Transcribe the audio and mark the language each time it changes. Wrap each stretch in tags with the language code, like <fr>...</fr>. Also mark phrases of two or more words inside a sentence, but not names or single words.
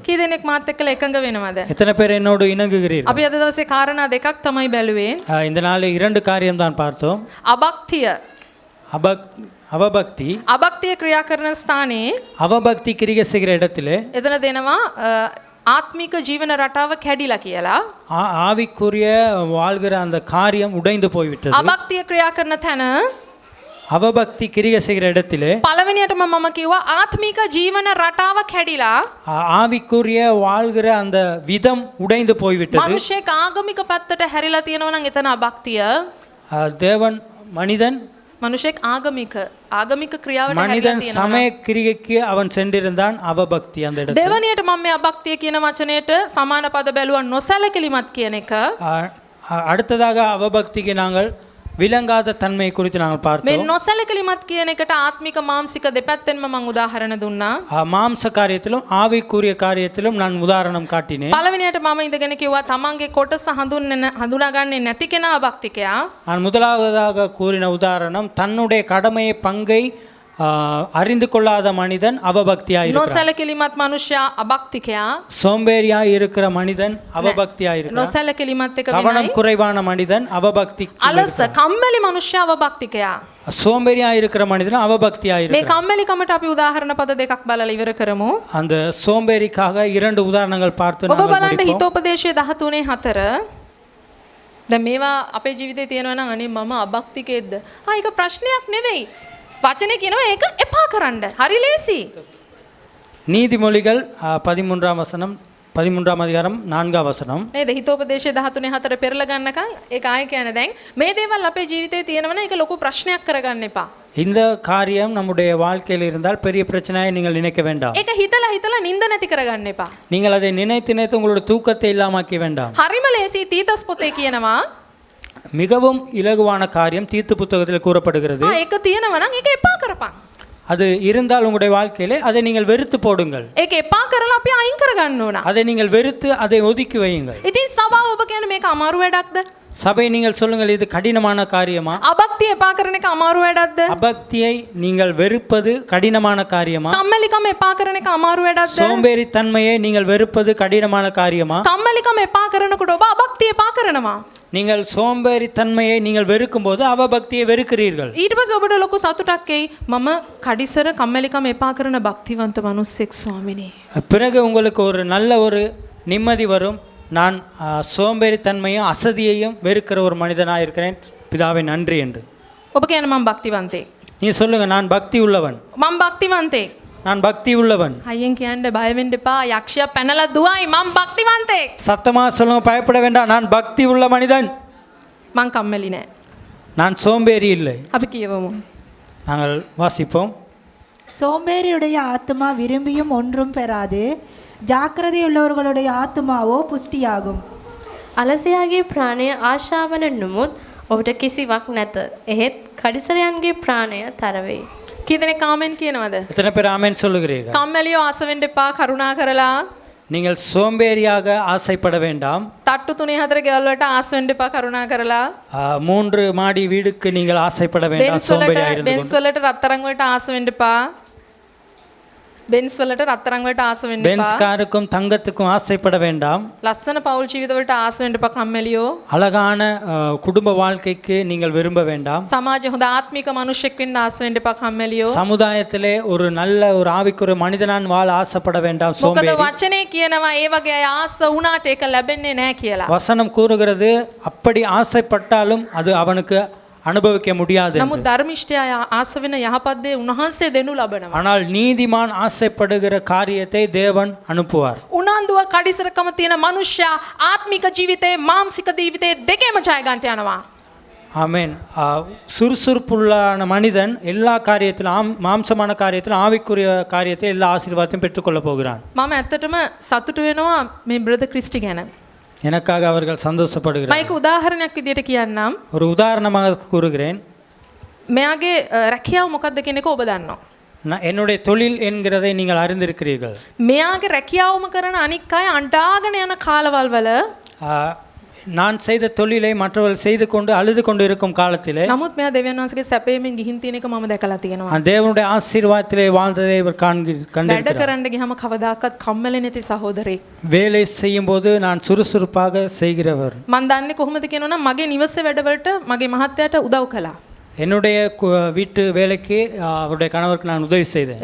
<si>කී දෙනෙක් මාත් එක්කලා එකඟ වෙනවද?</si> <ta>எத்தனை பேர் என்னோடு இணங்குகிறீர்கள்?</ta> <si>අපි අද දවසේ කාරණා දෙකක් තමයි බැලුවේ.</si> <ta>இந்த நாளில் 2 காரியம் தான் பார்த்தோம்.</ta> <si>අභක්තිය</si> <ta>அவபக்தி</ta> <si>අභක්තිය ක්‍රියා කරන ස්ථානයේ</si> <ta>அவபக்தி கிரியை செய்கிற இடத்துல</ta> <si>එතන දෙනවා ආත්මික ජීවන රටාව කැඩිලා කියලා.</si> <ta>ஆவிக்குரிய வாழ்கிற அந்த காரியம் உடைந்து போய்விட்டது.</ta> <si>අභක්තිය ක්‍රියා කරන තැන</si> <ta>அவபக்தி கிரியை செய்கிற இடத்துல</ta> <si>පළවෙනියටම මම කිව්වා ආත්මික ජීවන රටාව කැඩිලා</si> <ta>ஆவிக்குரிய வாழ்கிற அந்த விதம் உடைந்து போய்விட்டது.</ta> <si>මිනිස්සෙක් ආගමික පැත්තට හැරිලා තියෙනවා නම් එතන අභක්තිය.</si> <ta>தேவன் மனிதன்</ta> <si>මනුෂෙක් ආගමික ක්‍රියාවට</si> <ta>மனிதன்</ta> <si>හැරිලා තියෙනවා.</si> <ta>சமய கிரியைக்கு அவன் சென்றிருந்தான் அவபக்தி அந்த இடத்துல.</ta> <si>දෙවනියට මම මේ අභක්තිය කියන වචනයට සමාන පද බැලුවා නොසැලකිලිමත් කියන එක.</si> <ta>அடுத்ததாக அவபக்திக்கு நாங்கள் விளங்காத தன்மை குறித்து நாங்கள்</ta> <si>මේ</si> <ta>பார்த்தோம்.</ta> <si>නොසැලකිලිමත් කියන එකට ආත්මික මානසික දෙපැත්තෙන්ම මම උදාහරණ දුන්නා.</si> <ta>மாம்ச காரியத்திலும் ஆவிக்குரிய காரியத்திலும் நான் உதாரணம் காட்டினேன்.</ta> <si>පළවෙනියට මම ඉඳගෙන කිව්වා තමන්ගේ කොටස හඳුනාගන්නේ නැති කෙනා අභක්තිකයා.</si> <ta>நான் முதலாவதாக கூறின உதாரணம் தன்னுடைய கடமையை பங்கை அறிந்து கொள்ளாத மனிதன் அவபக்தியாயிருக்கிறான்.</ta> <si>නොසැලකිලිමත් මනුෂ්‍යයා අභක්තිකයා.</si> <ta>சோம்பேறியாய் இருக்கிற மனிதன் அவபக்தியாயிருக்கிறான்.</ta> <si>නොසැලකිලිමත් එක</si> <ta>கவனம்</ta> <si>වෙනයි.</si> <ta>குறைவான மனிதன் அவபக்தி.</ta> <si>අලස කම්මැලි මනුෂ්‍යයා අවභක්තිකයා.</si> <ta>சோம்பேறியாய் இருக்கிற மனிதன்</ta> <si>මේ</si> <ta>அவபக்தியாயிருக்கிறான்.</ta> <si>කම්මැලිකමට අපි උදාහරණ පද දෙකක් බලලා ඉවර කරමු.</si> <ta>அந்த சோம்பேறிக்காக 2 உதாரணங்கள் பார்த்து</ta> <si>ඔබ</si> <ta>நாங்கள்</ta> <si>බලන්න</si> <ta>முடிப்போம்.</ta> <si>හිතෝපදේශය 13:4. දැන් මේවා අපේ ජීවිතේ තියෙනවා නම් අනේ මම අභක්තිකෙද්ද? ඒක ප්‍රශ්නයක් නෙවෙයි. වචනේ කියනවා ඒක එපා කරන්න. හරි ලේසි.</si> <ta>நீதிமொழிகள் 13ஆம் வசனம் 13ஆம் அதிகாரம் 4ஆம் வசனம்.</ta> <si>නේද? හිතෝපදේශය 13:4 පෙරලා ගන්නකම් ඒක ආයෙ කියන්නේ දැන් මේ දේවල් අපේ ජීවිතේ තියෙනවනේ ඒක ලොකු ප්‍රශ්නයක් කරගන්න එපා.</si> <ta>இந்த காரியம் நம்முடைய வாழ்க்கையில் இருந்தால் பெரிய பிரச்சனையை நீங்கள் நினைக்க வேண்டாம்.</ta> <si>ඒක හිතලා නිନ୍ଦ නැති කරගන්න එපා.</si> <ta>நீங்கள் அதை நினைத்து நினைத்து உங்களுடைய தூக்கத்தை இல்லாமாக்க வேண்டாம்.</ta> <si>හරිම ලේසි තීතස් පොතේ කියනවා.</si> <ta>மிகவும் இலகுவான காரியம் தீத்து புத்தகத்தில் கூறப்படுகிறது.</ta> <si>ඒක තියෙනවා නම් ඒක එපා කරපන්.</si> <ta>அது இருந்தால் உங்களுடைய வாழ்க்கையிலே அதை நீங்கள் வெறுத்து போடுங்கள்.</ta> <si>ඒක එපා කරලා අපි අයින් කරගන්න ඕන.</si> <ta>அதை நீங்கள் வெறுத்து அதை ஒதுக்கி வையுங்கள்.</ta> <si>ඉතින් සභාව ඔබ කියන්නේ මේක අමාරු වැඩක්ද?</si> <ta>சபை நீங்கள் சொல்லுங்கள் இது கடினமான காரியமா?</ta> <si>අභක්තිය එපා කරන එක අමාරු වැඩක්ද?</si> <ta>அபக்தியை நீங்கள் வெறுப்பது கடினமான காரியமா?</ta> <si>කම්මැලිකම එපා කරන එක අමාරු වැඩක්ද?</si> <ta>சோம்பேறித்தன்மையை நீங்கள் வெறுப்பது கடினமான காரியமா?</ta> <si>කම්මැලිකම එපා කරනකොට ඔබ අභක්තිය එපා කරනවා.</si> <ta>நீங்கள் சோம்பேறித்தன்மையை நீங்கள் வெறுக்கும் போது அவபக்தியை வெறுக்கிறீர்கள்.</ta> <si>ඊට පස්සේ ඔබට ලොකු සතුටක් එයි. මම කඩිසර කම්මැලිකම එපා කරන භක්තිවන්ත මිනිස්සෙක් ස්වාමිනේ.</si> <ta>பிறகு உங்களுக்கு ஒரு நல்ல ஒரு நிம்மதி வரும். நான் சோம்பேறித்தன்மையும் அசதியையும் வெறுக்கிற ஒரு மனிதனாக இருக்கிறேன் பிதாவே நன்றி என்று.</ta> <si>ඔබ කියන මම භක්තිවන්තයෙක්.</si> <ta>நீ சொல்லுங்க நான் பக்தி உள்ளவன்.</ta> <si>මම භක්තිවන්තයෙක්.</si> <ta>நான் பக்தி உள்ளவன்.</ta> <si>අයියෙන් කියන්න බය වෙන්න එපා. යක්ෂයා පැනලා දුවයි මම භක්තිවන්තයෙක්.</si> <ta>சத்தமா சொல்லுங்க, பயப்பட வேண்டாம். நான் பக்தி உள்ள மனிதன்.</ta> <si>මං කම්මැලි නෑ.</si> <ta>நான் சோம்பேறி இல்லை.</ta> <si>අපි කියවමු.</si> <ta>நாங்கள் வாசிப்போம். சோம்பேறியுடைய ஆத்துமா விரும்பியும் ஒன்றும் பெறாது, ஜாக்கிரதையுள்ளவர்களுடைய ஆத்துமாவோ புஷ்டியாகும்.</ta> <si>අලසයාගේ ප්‍රාණය ආශාවන නමුත් ඔහුට කිසිවක් නැත. එහෙත් කඩිසරයන්ගේ ප්‍රාණය තරවෙයි. කී දෙනෙක් කාමෙන් කියනවද?</si> <ta>எத்தனை பேர் ஆமென் சொல்லுகிறீர்கள்?</ta> <si>කම්මැලියෝ ආස වෙන්න එපා. කරුණා කරලා</si> <ta>நீங்கள் சோம்பேறியாக ஆசைப்பட வேண்டாம்.</ta> <si>තට්ටු 3-4 ගෙවල් වලට ආස වෙන්න එපා. කරුණා කරලා</si> <ta>3 மாடி வீடுக்கு நீங்கள் ஆசைப்பட வேண்டாம்.</ta> <si>බෙන්ස්</si> <ta>சோம்பேறியாக இருந்து</ta> <si>වලට රත්තරන් වලට ආස වෙන්න එපා. බෙන්ස් වලට රත්තරන් වලට ආස වෙන්න</si> <ta>பென்ஸ்</ta> <si>එපා.</si> <ta>காருக்கும் தங்கத்துக்கும் ஆசைப்பட வேண்டாம்.</ta> <si>ලස්සන පෞල් ජීවිත වලට ආස වෙන්න එපා කම්මැලියෝ.</si> <ta>அழகான குடும்ப வாழ்க்கைக்கு நீங்கள் விரும்ப வேண்டாம்.</ta> <si>සමාජයේ හොඳ ආත්මික මිනිසෙක් වෙන්න ආස වෙන්න එපා කම්මැලියෝ.</si> <ta>சமுதாயத்திலே ஒரு நல்ல ஒரு ஆவிக்குரிய மனிதனான் வாழ ஆசைப்பட வேண்டாம்.</ta> <si>මොකද</si> <ta>சோம்பேறி.</ta> <si>වචනේ කියනවා ඒ වගේ අය ආස වුණාට ඒක ලැබෙන්නේ නැහැ කියලා.</si> <ta>வசனம் கூறுகிறது அப்படி ஆசைப்பட்டாலும் அது அவனுக்கு அனுபவிக்க முடியாது என்று.</ta> <si>නමුත් ධර්මිෂ්ඨයා ආස වෙන යහපත් දේ උන්වහන්සේ දෙනු ලබනවා.</si> <ta>ஆனால் நீதிமான் ஆசைப்படுகிற காரியத்தை தேவன் அனுப்புவார்.</ta> <si>උනන්දුව කඩිසරකම තියෙන මනුෂ්‍යයා ආත්මික ජීවිතේ මානසික ජීවිතේ දෙකේම ජය ගන්නට යනවා.</si> <ta>ஆமென். சுறுசுறுப்புள்ளான மனிதன் எல்லா காரியத்திலும் மாம்சமான காரியத்திலும் ஆவிக்குரிய காரியத்தை எல்லா ஆசீர்வாதத்தையும் பெற்றுக்கொள்ள போகிறான்.</ta> <si>මම ඇත්තටම සතුටු වෙනවා මේ බ්‍රදර් ක්‍රිස්ටි ගැන.</si> <ta>எனக்காக அவர்கள் சந்தோஷப்படுகிறார்.</ta> <si>මම ඒක උදාහරණයක් විදියට කියන්නම්.</si> <ta>ஒரு உதாரணமாக கூறுகிறேன்.</ta> <si>මෙයාගේ රැකියාව මොකක්ද කියන එක ඔබ දන්නවා.</si> <ta>என்னுடைய தொழில் என்கிறதை நீங்கள் அறிந்திருக்கிறீர்கள்.</ta> <si>මෙයාගේ රැකියාවම කරන අනික් අය අඬාගෙන යන කාලවල් වල</si> <ta>நான் செய்த தொழிலை மற்றவர்கள் செய்து கொண்டு அழுது கொண்டு இருக்கும் காலத்திலே</ta> <si>නමුත් මෙයා දෙවියන් වහන්සේගේ සැපයෙන් ගිහින් තියෙන එක මම දැකලා තියෙනවා.</si> <ta>தேவனுடைய ஆசீர்வாதத்திலே வாழ்ந்ததை இவர்</ta> <si>වැඩ</si> <ta>கண்டிருக்கிறார்.</ta> <si>කරන්න ගියාම කවදාකවත් කම්මැලි නැති සහෝදරයෙක්.</si> <ta>வேலை செய்யும் போது நான் சுறுசுறுப்பாக செய்கிறவர்.</ta> <si>මම දන්නේ කොහොමද කියනවනම් මගේ නිවසේ වැඩවලට මගේ මහත්තයාට උදව් කළා.</si> <ta>என்னுடைய வீட்டு வேலைக்கு அவருடைய கணவருக்கு நான் உதவி செய்தேன்.</ta>